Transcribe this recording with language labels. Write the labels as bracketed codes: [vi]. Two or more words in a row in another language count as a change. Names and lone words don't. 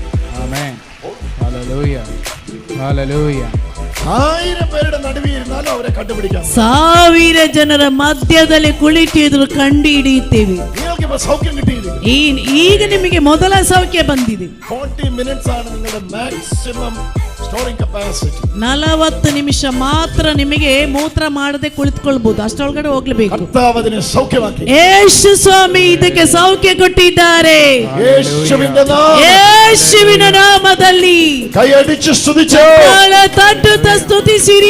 [kn] 1000 ಜನರ ಮಧ್ಯದಲ್ಲಿ ಕುಳಿತಿದ್ರು ಕಂಡು ಹಿಡಿಯುತ್ತೇವೆ. ಈಗ ನಿಮಗೆ ಮೊದಲ ಸೌಖ್ಯ ಬಂದಿದೆ. [ml] 40 minutes ആണ് നിങ്ങളുടെ [en] maximum storing capacity. [kn] 40 ನಿಮಿಷ ಮಾತ್ರ ನಿಮಗೆ ಮೂತ್ರ ಮಾಡದೆ ಕುಳಿತುಕೊಳ್ಳಬಹುದು, ಅಷ್ಟೊಳಗಡೆ ಹೋಗಲೇಬೇಕು. ಕರ್ತಾವದನೆ ಸೌಖ್ಯವಾಗಿ ಯೇಸು ಸ್ವಾಮಿ ಇದಕ್ಕೆ ಸೌಖ್ಯ ಕೊಟ್ಟಿದ್ದಾರೆ. ಯೇಸುವಿನ ನಾಮದಲ್ಲಿ ಕೈ ಅಡಿಚು ಸ್ತುತಿಸು, ತಟ್ಟುತ್ತಾ ಸ್ತುತಿಸಿರಿ.